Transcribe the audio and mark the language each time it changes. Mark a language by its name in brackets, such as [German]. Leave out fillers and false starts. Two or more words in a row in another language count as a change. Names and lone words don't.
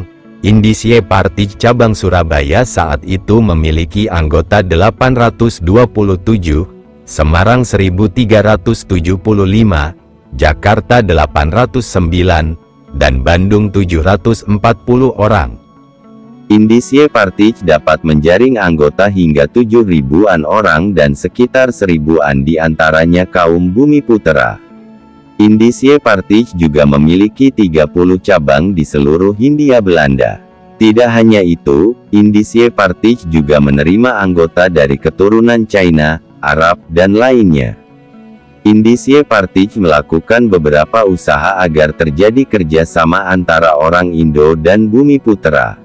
[Indonesian] Indische-Partij cabang Surabaya saat itu memiliki anggota 827, Semarang 1375, Jakarta 809, dan Bandung 740 orang. Indische-Partij dapat menjaring anggota hingga 7.000-an orang dan sekitar 1.000-an di antaranya kaum Bumiputera. Indische-Partij juga memiliki 30 cabang di seluruh Hindia Belanda. Tidak hanya itu, Indische-Partij juga menerima anggota dari keturunan China, Arab, dan lainnya. Indische-Partij melakukan beberapa usaha agar terjadi kerjasama antara orang Indo dan Bumiputera.